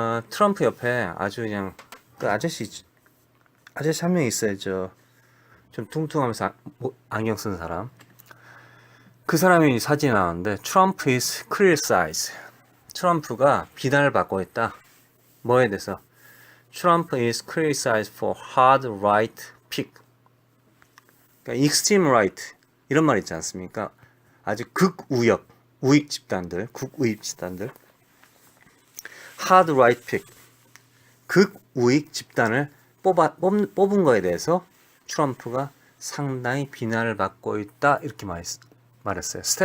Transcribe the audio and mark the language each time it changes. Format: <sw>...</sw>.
<ko>트럼프 옆에 아주 그냥 그 아저씨 한 명 있어요. 좀 뚱뚱하면서 안경 쓴 사람. 그 사람이 사진이 나왔는데</ko> <en>Trump is criticized.</en> <ko>트럼프가 비난을 받고 있다. 뭐에 대해서?</ko> <en>Trump is criticized for hard right pick.</en> <ko>그러니까</ko> <en>extreme right.</en> <ko>이런 말 있지 않습니까? 아주 극우역 우익 집단들, 극우익 집단들,</ko> <en>hard right pick,</en> <ko>극우익 집단을 뽑은 거에 대해서 트럼프가 상당히 비난을 받고 있다 이렇게 말했어요.</ko>